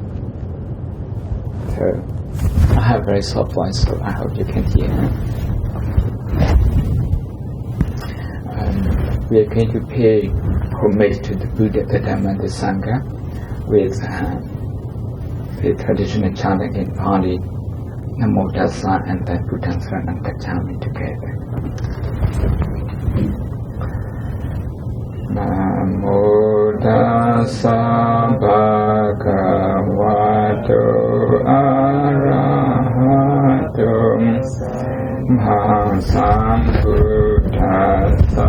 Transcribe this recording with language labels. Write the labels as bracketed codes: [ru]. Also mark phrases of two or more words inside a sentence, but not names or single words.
[en] So I have very soft voice, so I hope you can hear me. We are going to pay homage to the Buddha, the Dhamma, and the Sangha with the traditional chanting in Pali, Namo Tassa, and then [pi] Buddhaṃ Saranam Gacchāmi [en] together. [pi] Namo Tassa Bhagavato Arahato Sammasambuddhassa.